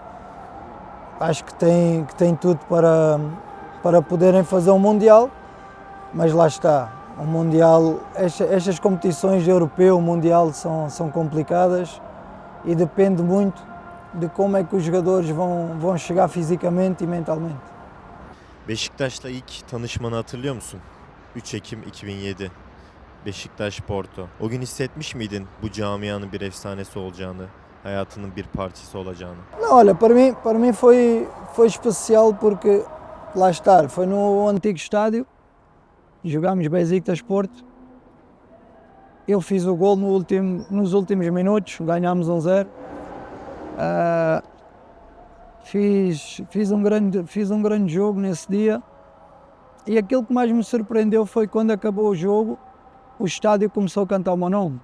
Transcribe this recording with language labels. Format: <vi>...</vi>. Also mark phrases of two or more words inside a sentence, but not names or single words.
<pt>Acho que tem tudo para poderem fazer um Mundial, mas lá está. O Mundial, estas competições de europeu, o Mundial são complicadas e depende muito de como é que os jogadores vão chegar fisicamente e mentalmente.</pt> <tr>Beşiktaş'la ilk tanışmanı hatırlıyor musun? 3 Ekim 2007. Beşiktaş Porto. O gün hissetmiş miydin bu camianın bir efsanesi olacağını, hayatının bir parçası olacağını?</tr> <pt>Não, olha, para mim foi especial porque lá está, foi no antigo estádio, jogámos Besiktas Porto, eu fiz o gol nos últimos minutos, ganhámos 1-0. Fiz um grande jogo nesse dia e aquilo que mais me surpreendeu foi quando acabou o jogo, o estádio começou a cantar o meu nome.</pt>